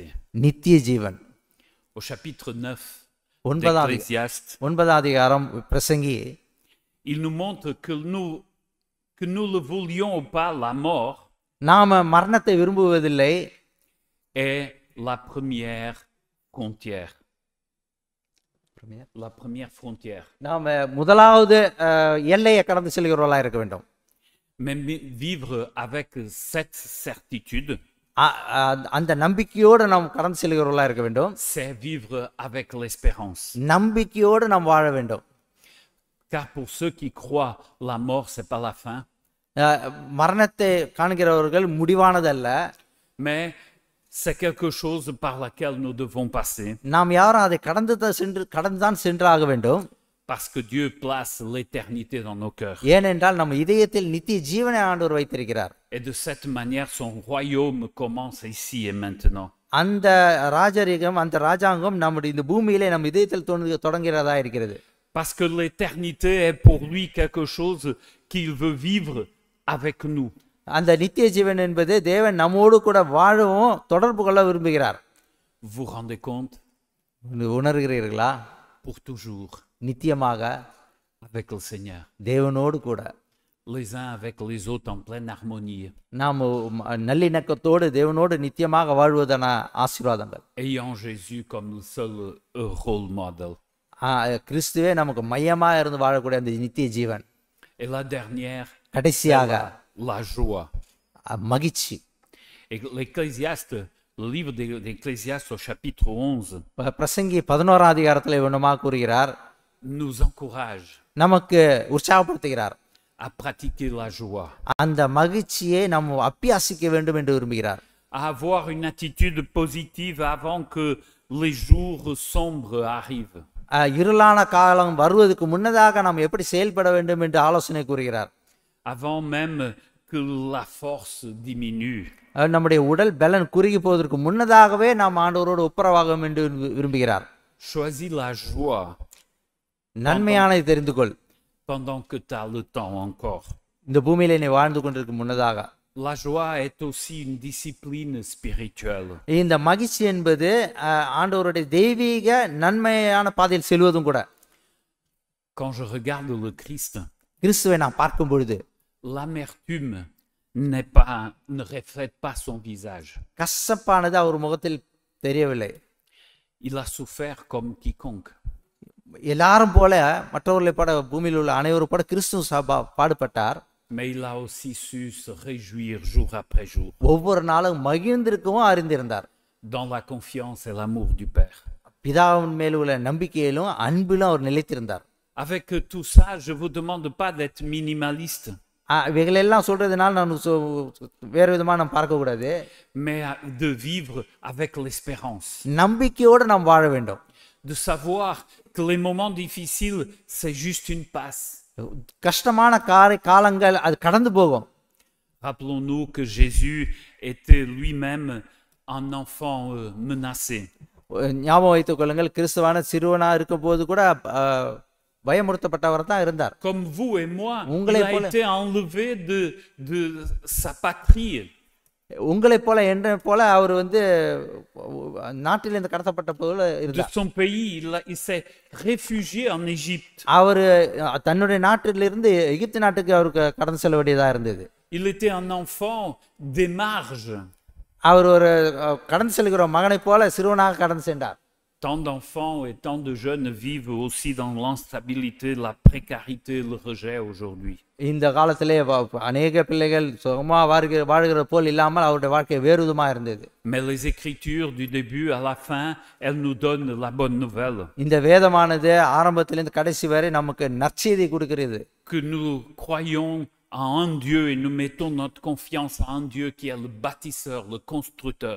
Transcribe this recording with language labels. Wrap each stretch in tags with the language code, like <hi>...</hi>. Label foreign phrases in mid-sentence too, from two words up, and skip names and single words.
<ta>நித்திய ஜீவன்.</ta> <fr>Au chapitre 9</fr> <ta>ஒன்பதாம்</ta> <fr>d'Ecclésiaste,</fr> <ta>அதிகாரம் பிரசங்கி</ta> <fr>il nous montre que nous le voulions ou pas, la mort</fr> <ta>நாம மரணத்தை விரும்புவதில்லை,</ta> <fr>est la première frontière. La première frontière.</fr> <ta>நாம முதலாவது எல்லையை கடந்து செல்கிறவர்களா இருக்க வேண்டும்.</ta> <fr>Mais vivre avec cette certitude,</fr> <ta>அந்த நம்பிக்கையோடு நாம் கடந்து செல்கிறவர்களா இருக்க வேண்டும்.</ta> <fr>c'est vivre avec l'espérance.</fr> <ta>நம்பிக்கையோடு நாம் வாழ வேண்டும்.</ta> <fr>Car pour ceux qui croient, la mort, c'est pas la fin.</fr> <ta>மரணத்தை காண்கிறவர்கள் முடிவானதல்ல,</ta> <fr>Mais c'est quelque chose par laquelle nous devons passer.</fr> <ta>நாம் யாரும் அதை கடந்துதான் சென்றாக வேண்டும்.</ta> <fr>Parce que Dieu place l'éternité dans nos cœurs.</fr> <ta>ஏனென்றால் நம்ம இதயத்தில் நித்திய ஜீவனை ஆண்டவர் வைத்திருக்கிறார்.</ta> <fr>Et de cette manière, son royaume commence ici et maintenant.</fr> <ta>அந்த ராஜரீகம், அந்த ராஜாங்கம் நம்முடைய இந்த பூமியிலே நம் இதயத்தில் தொடங்குகிறதா இருக்கிறது.</ta> <fr>Parce que l'éternité est pour lui quelque chose qu'il veut vivre avec nous.</fr> <ta>அந்த நித்திய ஜீவன் என்பது தேவன் நம்மோடு கூட வாழவும் தொடர்பு கொள்ள விரும்புகிறார்.</ta> <fr>Vous vous rendez compte?</fr> <ta>உணர்கிறீர்களா?</ta> <fr>Pour toujours.</fr> <ta>நித்தியமாக</ta> <fr>Avec le Seigneur.</fr> <ta>தேவனோடு கூட.</ta> <fr>Les uns avec les autres en pleine harmonie.</fr> <ta>நாம் நல்லிணக்கத்தோடு தேவனோடு நித்தியமாக வாழ்வதான ஆசீர்வாதங்கள்.</ta> <fr>Ayant Jésus comme le seul rôle model.</fr> <ta>கிறிஸ்துவே நமக்கு மையமா இருந்து வாழக்கூடிய அந்த நித்திய ஜீவன்.</ta> <fr>Et la dernière,</fr> <ta>கடைசியாக</ta> <fr>la joie.</fr> <ta>மகிழ்ச்சி.</ta> <fr>Et l'Ecclésiaste, le livre d'Ecclésiaste au chapitre 11,</fr> <ta>பிரசங்கி 11ஆம் அதிகாரத்தில் இவனமாக கூறுகிறார்,</ta> <fr>nous encourage</fr> <ta>நமக்கு உற்சாகப்படுத்துகிறார்.</ta> <fr>à pratiquer la joie.</fr> <ta>அந்த மகிழ்ச்சியை நாம் அபியாசிக்க வேண்டும் என்று விரும்புகிறார்.</ta> <fr>À avoir une attitude positive avant que les jours sombres arrivent.</fr> <ta>இருளான காலம் வருவதற்கு முன்னதாக நாம் எப்படி செயல்பட வேண்டும் என்று ஆலோசனை கூறுகிறார்.</ta> <fr>Avant même que la force diminue.</fr> <ta>நம்முடைய உடல் பலன் குறுகி போவதற்கு முன்னதாகவே நாம் ஆண்டவரோடு ஒப்புரவாகும் என்று விரும்புகிறார்.</ta> <fr>Choisis la joie</fr> <ta>நன்மையானதை தெரிந்து கொள்.</ta> <fr>pendant que tu as le temps encore.</fr> <ta>இந்த பூமியிலே நீ வாழ்ந்து கொண்டிருக்கும் முன்னதாக.</ta> <fr>La joie est aussi une discipline spirituelle.</fr> <ta>இந்த மகிழ்ச்சி என்பது ஆண்டவருடைய தெய்வீக நன்மையான பாதையில் செல்வதும் கூட.</ta> <fr>Quand je regarde le Christ,</fr> <ta>கிறிஸ்துவை நான் பார்க்கும் பொழுது</ta> <fr>l'amertume ne reflète pas son visage.</fr> <ta>கசப்பானது அவர் முகத்தில் தெரியவில்லை.</ta> <fr>Il a souffert comme quiconque.</fr> <ta>எல்லாரும் போல மற்றவர்களை போல பூமியில் உள்ள அனைவரும் போல கிறிஸ்து பாடுபட்டார்.</ta> <fr>Mais il a aussi su se réjouir jour après jour.</fr> <ta>ஒவ்வொரு நாளும் மகிழ்ந்திருக்கவும் அறிந்திருந்தார்.</ta> <fr>Dans la confiance et l'amour du Père.</fr> <ta>பிதாவின் மேல் உள்ள நம்பிக்கையிலும் அன்பிலும் அவர் நிலைத்திருந்தார்.</ta> <fr>Avec tout ça, je vous demande pas d'être minimaliste.</fr> <ta>இவைகளெல்லாம் சொல்றதுனால நான் வேறு விதமா நம்ம பார்க்க கூடாது.</ta> <fr>Mais de vivre avec l'espérance.</fr> <ta>நம்பிக்கையோடு நாம் வாழ வேண்டும்.</ta> <fr>De savoir que les moments difficiles, c'est juste une passe.</fr> <ta>கஷ்டமான காலங்கள் அது கடந்து போகும்.</ta> <fr>Rappelons-nous que Jésus était lui-même un enfant menacé.</fr> <ta>ஞாபகம் வைத்துக் கொள்ளுங்கள், கிறிஸ்துவான சிறுவனா இருக்கும் போது கூட பயமுறுத்தப்பட்டவர் தான் இருந்தார்.</ta> <fr>Comme vous et moi, il a été enlevé de sa patrie.</fr> <ta>உங்களை போல என்ற போல அவர் நாட்டிலிருந்து கடத்தப்பட்ட போல இருந்தார்.</ta> <fr>De son pays, il s'est réfugié en Égypte.</fr> <ta>அவர் தன்னுடைய நாட்டிலிருந்து எகிப்து நாட்டுக்கு அவருக்கு கடந்து செல்ல வேண்டியதா இருந்தது.</ta> <fr>Il était un enfant des marges.</fr> <ta>அவர் ஒரு கடந்து செல்கிற மகனை போல சிறுவனாக கடந்து சென்றார்.</ta> <fr>Tant d'enfants et tant de jeunes vivent aussi dans l'instabilité, la précarité, le rejet aujourd'hui.</fr> <ta>இந்த காலத்திலே அநேக பிள்ளைகள் சுகமா வாழ்கிற போல் இல்லாமல் அவருடைய வாழ்க்கை வேறு விதமா இருந்தது.</ta> <fr>Mais les Écritures du début à la fin, elles nous donnent la bonne nouvelle.</fr> <ta>இந்த வேதமானது ஆரம்பத்திலிருந்து கடைசி வரை நமக்கு நற்செய்தி கொடுக்கிறது.</ta> <fr>Que nous croyons à un Dieu et nous mettons notre confiance à un Dieu qui est le bâtisseur, le constructeur.</fr>